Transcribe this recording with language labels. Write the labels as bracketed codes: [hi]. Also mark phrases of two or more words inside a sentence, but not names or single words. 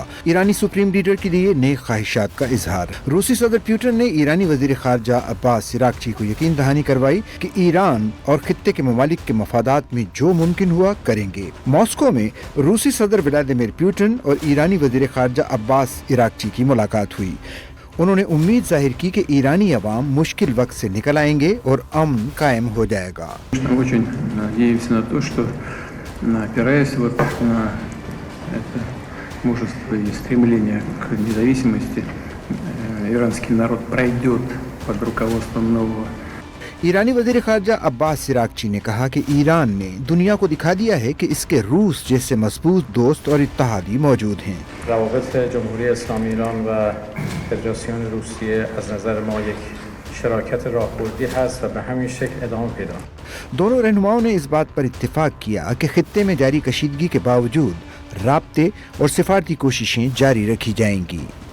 [ur] ایرانی [en] supreme leader [ur] کے لیے نیک خواہشات کا اظہار۔ روسی صدر پیوٹن نے ایرانی وزیر خارجہ عباس عراقچی کو یقین دہانی کروائی کہ ایران اور خطے کے ممالک کے مفادات میں جو ممکن ہوا کریں گے۔ ماسکو میں روسی صدر ولادیمیر پوٹن اور ایرانی وزیر خارجہ عباس عراقچی کی ملاقات ہوئی۔ انہوں نے امید ظاہر کی کہ ایرانی عوام مشکل وقت سے نکل آئیں گے اور امن قائم ہو جائے گا۔ [ru] Очень надеемся на то, что, опираясь вот на это мужество и стремление к независимости, иранский народ пройдет под руководством нового. [ur] ایرانی وزیر خارجہ عباس عراقچی نے کہا کہ ایران نے دنیا کو دکھا دیا ہے کہ اس کے روس جیسے مضبوط دوست اور اتحادی موجود ہیں۔ [fa] روابط جمهوری اسلامی ایران و فدراسیون روسیه از نظر ما یک شراکت راهبردی هست و به همین شکل ادامه پیدا. [ur] دونوں رہنماؤں نے اس بات پر اتفاق کیا کہ خطے میں جاری کشیدگی کے باوجود رابطے اور سفارتی کوششیں جاری رکھی جائیں گی۔